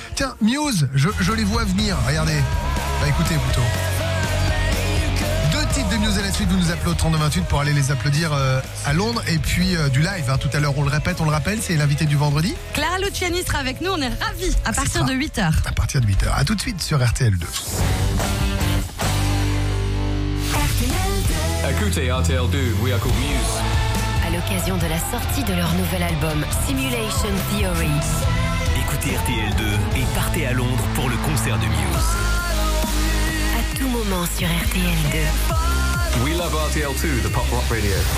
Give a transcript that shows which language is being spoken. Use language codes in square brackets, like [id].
[fr] Tiens, Muse, je les vois venir. Regardez. Bah écoutez plutôt. Deux titres de Active News et la suite, vous nous appelez au 3028 pour aller les applaudir à Londres. Et puis du live, hein, tout à l'heure, on le rappelle, c'est l'invité du vendredi. Clara Luciani sera avec nous, on est ravis, à partir de 8h. À partir de 8h, à tout de suite sur RTL2. [en] Écoutez RTL2, we are called Muse. [fr] À l'occasion de la sortie de leur nouvel album, Simulation Theory. Écoutez RTL2 et partez à Londres pour le concert de Muse. À tout moment sur RTL2. [en] We love RTL2, the pop rock radio.